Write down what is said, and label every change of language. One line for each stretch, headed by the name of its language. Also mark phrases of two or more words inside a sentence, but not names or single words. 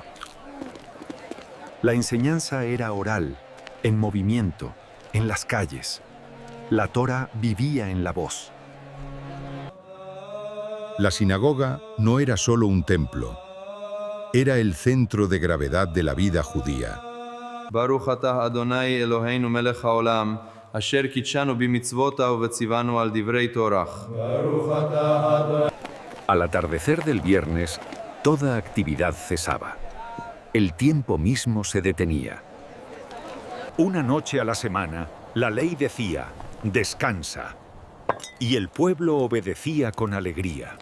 Spanish: La enseñanza era oral, en movimiento, en las calles. La Torá vivía en la voz. La sinagoga no era solo un templo. Era el centro de gravedad de la vida judía.
Hebrew: ברוך אתה אדוני אלוהינו מלך העולם אשר קדשנו במצוותיו וציוונו על דברי תורה.
Spanish: Al atardecer del viernes, toda actividad cesaba. El tiempo mismo se detenía. Una noche a la semana, la ley decía, descansa. Y el pueblo obedecía con alegría.